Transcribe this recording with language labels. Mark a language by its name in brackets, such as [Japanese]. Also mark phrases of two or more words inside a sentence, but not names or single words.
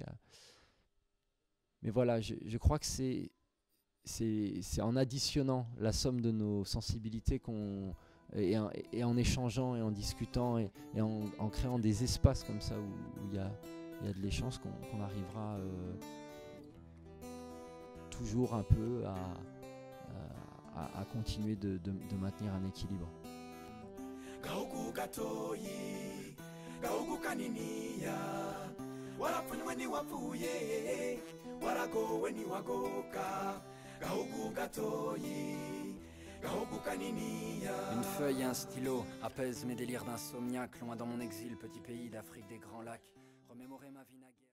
[French] Mais voilà, je crois que c'est en additionnant la somme de nos sensibilités et en échangeant et en discutant et en créant des espaces comme ça où il y a de l'échange qu'on arrivera toujours un peu à continuer de maintenir un équilibre. [Rundi] Gahugu gatoyi, gahugu kaniniya, warapfunywe ntiwapfuye, waragowe ntiwagoka. Gahugu gatoyi, gahugu kaniniya. [French] Une feuille et un stylo apaisent mes délires d'insomniaque. Loin dans mon exil, petit pays d'Afrique des grands lacs. Remémorer ma vie naguère.